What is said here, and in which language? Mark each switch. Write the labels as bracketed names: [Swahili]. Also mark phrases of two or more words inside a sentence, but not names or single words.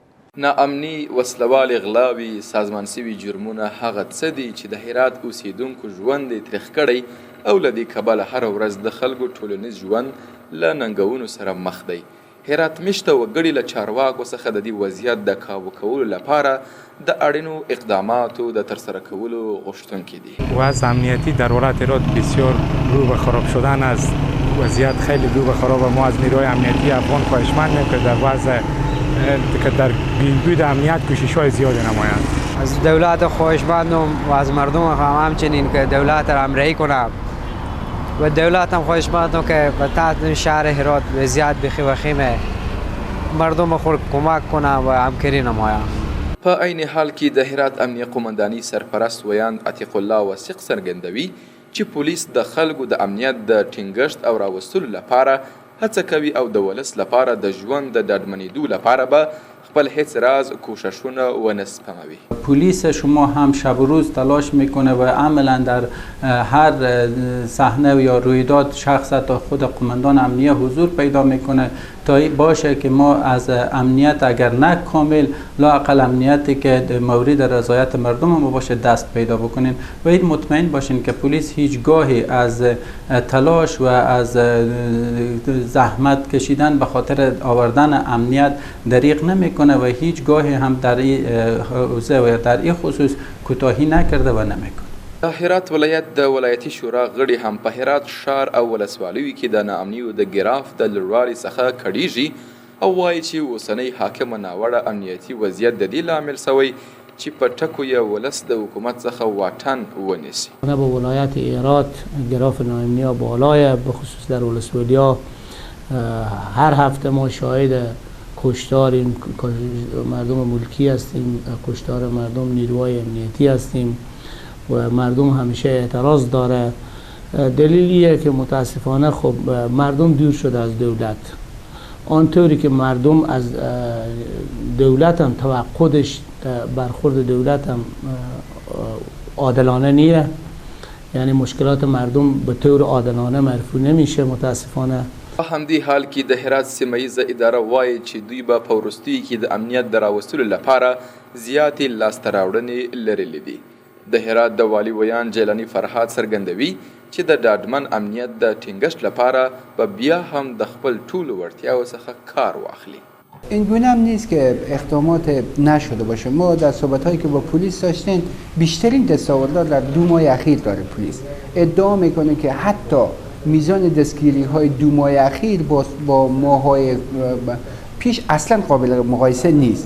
[Pashto] ناامني، وسلوالې غلاوې، سازمان سوي جرمونه هغه څه دي چې د هرات اوسیدونکو ژوند یې تریخ کړی او له دې کبله هره ورځ د خلکو ټولنیز ژوند له ننګونو سره مخ دی. هرات میشته وګړي له چارواکو څخه د دې وضعیت د کابو کولو لپاره د اړینو اقداماتو د ترسره کولو غوښتونکي دي. [Persian] وضع امنیتی در ولایت هرات بسیار رو به خراب شدن است. وضعیت خیلی رو به خراب. ما از نیروهای امنیتی افغان خواهشمند می‌کنیم در وضع که در بهبود امنیت کوشش‌های زیادی نمایند. از دولت خواهشمندم و از مردم همچنین که دولت را همراهی کنه و دولت هم خواهشمندم که به تحت شهر هرات وضعیت بخیمه مردم خود کمک کنه و همکاری نمایه. [Pashto] په عین حال کې د هرات امنیه قومنداني سرپرست ویاند عتیق الله وثیق څرګندوي چې پولیس د خلکو د امنیت د ټینګښت او راوستلو لپاره هڅه کوي او د ولس لپاره د ژوند د ډاډمنېدو لپاره به خپل هیڅ راز کوششونه ونه سپموي. [Persian] پلیس شما هم شب و روز تلاش میکنه و عملا در هر صحنه یا رویداد شخص تا خود قماندان امنیه حضور پیدا میکنه تا باشه که ما از امنیت اگر نه کامل لااقل امنیتی که مورد رضایت مردم ما باشه دست پیدا بکنین و این مطمئن باشین که پلیس هیچگاهی از تلاش و از زحمت کشیدن به خاطر آوردن امنیت دریغ نمیکنه و هیچگاهی هم در این حوزه و در این خصوص کوتاهی نکرده و نمیکنه. [Pashto] هرات ولایت د ولایتي شورا غړي هم په هرات ښار او ولسوالیو کې د ناامنیو د ګراف د لوړوالي څخه کړیږي او وایي چې اوسنی حاکمه ناوړه امنیتي وضعیت د دې لامل سوی چې په ټکو یې ولس د حکومت څخه واټن ونیسي. [Persian] با ولایت هرات گراف ناامنی بالای به خصوص در ولسوالیا هر هفته ما شاهد کشتار مردم ملکی هستیم، کشتار مردم نیروهای امنیتی هستیم و مردم همیشه اعتراض داره. دلیلیه که متاسفانه خب مردم دور شده از دولت، آنطوری که مردم از دولت هم توقعش برخورد دولت هم عادلانه نیه، یعنی مشکلات مردم به طور عادلانه مرفوع نمیشه متاسفانه. [Pashto] په همدې حال کې د هرات سیمه ییزه اداره وایي چې دوی به په وروستیو کې د امنیت د راوستلو لپاره زیاتې لاسته راوړنې لرلې دي. د هرات د والي ویان جیلانی فرهاد څرګندوي چې د ډاډمن امنیت د ټینګښت لپاره به بیا هم د خپل ټولو وړتیاو څخه کار واخلي. [Persian] این گونه هم نیست که اقدامات نشده باشه. ما در صحبت‌هایی که با پلیس داشتیم بیشترین دستاوردها در 2 ماه اخیر داره. پلیس ادعا میکنه که حتی میزان دستگیری‌های 2 ماه اخیر با ماه‌های پیش اصلا قابل مقایسه نیست.